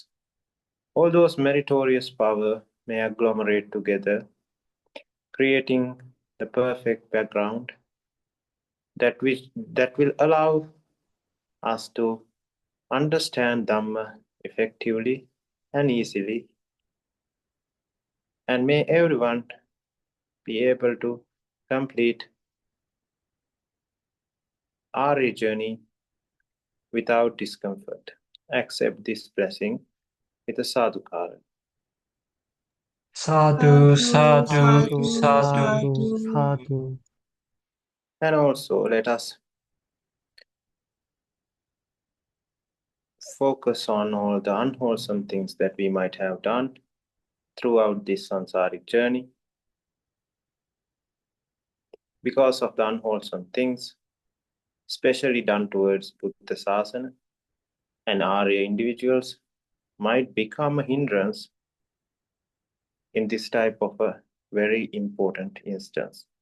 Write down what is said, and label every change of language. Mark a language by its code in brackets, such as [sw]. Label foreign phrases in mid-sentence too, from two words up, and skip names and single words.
[en] All those meritorious power may agglomerate together, creating the perfect background that will allow us to understand Dhamma effectively and easily. And may everyone be able to complete our journey without discomfort. Accept this blessing with a sadhukara. [pi] Sadhu, sadhu, sadhu, sadhu. [en] And also let us focus on all the unwholesome things that we might have done throughout this samsaric journey. Because of the unwholesome things, especially done towards Buddha Sasana and Arya individuals, might become a hindrance in this type of a very important instance.